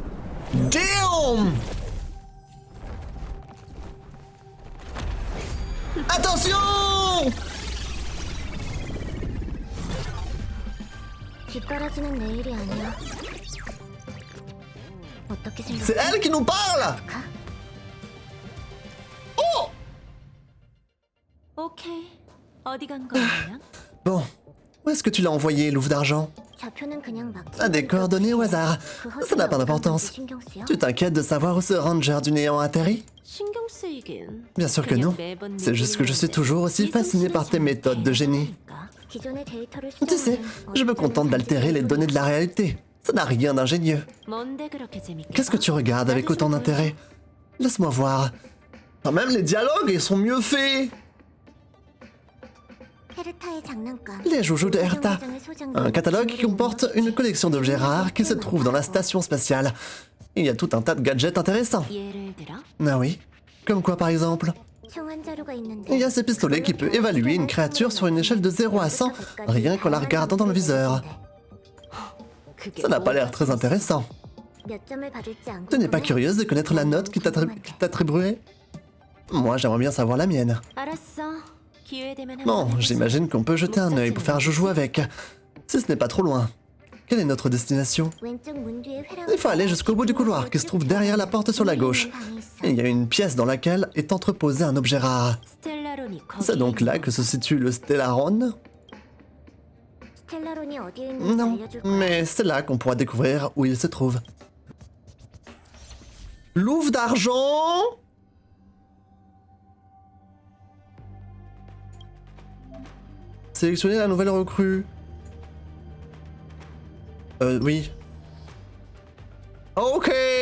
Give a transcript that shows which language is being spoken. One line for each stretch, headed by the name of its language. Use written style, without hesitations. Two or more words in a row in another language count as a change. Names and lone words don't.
English: Damn! Attention!
Korean: 뒷바라지는 내 일이 아니야. 어떻게 생각해?
French: C'est elle qui nous parle! Oh!
Korean: 오케이. 어디 간 거야?
French: Bon, où est-ce que tu l'as envoyé, Louve d'argent?
Korean: 좌표는 그냥 막.
French: Ah, des coordonnées au hasard. Ça n'a pas d'importance. Tu t'inquiètes de savoir où ce ranger du néant atterrit?
Korean: 신경 쓰이긴.
French: Bien sûr que non. C'est juste que je suis toujours aussi fasciné par tes méthodes de génie.
Korean: 기존의 데이터를
French: Tu sais, je me contente d'altérer les données de la réalité. Ça n'a rien d'ingénieux.
Korean: 뭔데 그렇게 재밌게?
French: Qu'est-ce que tu regardes avec autant d'intérêt? Laisse-moi voir. Quand même, les dialogues, ils sont mieux faits.
Korean: 헤르타의 장난감.
French: Les joujoux de Herta. Un catalogue qui comporte une collection d'objets rares qui se trouve dans la station spatiale. Il y a tout un tas de gadgets intéressants.
Korean: 예를 들어?
French: Ah oui. Comme quoi, par exemple?
Korean: 총한 자루가 있는데.
French: Il y a ce pistolet qui peut évaluer une créature sur une échelle de 0 à 100, rien qu'en la regardant dans le viseur.
Korean: 그게
French: Ça n'a pas l'air très intéressant.
Korean: 몇 점을 받을지 안
French: Tu n'es pas
Korean: 궁금해?
French: curieuse de connaître la note qui t'attribuerait? Moi, j'aimerais bien savoir la mienne.
Korean: 알았어. 기회 되면 한번
French: Bon,
Korean: 해보자.
French: j'imagine qu'on peut jeter un œil pour faire joujou avec. Si ce n'est pas trop loin. Quelle est notre destination?
Korean: 왼쪽 문 뒤에 회랑.
French: Il faut aller jusqu'au bout du couloir qui se trouve derrière la porte sur la gauche. Et il y a une pièce dans laquelle est entreposé un objet rare.
Korean: 스텔라론이 거기
French: C'est donc là que se situe le Stellaron?
Korean: 스텔라론이 어디에 있는지
French: Non,
Korean: 알려줄 거야.
French: mais c'est là qu'on pourra découvrir où il se trouve. Louve d'argent? Sélectionnez la nouvelle recrue. Oui. Ok.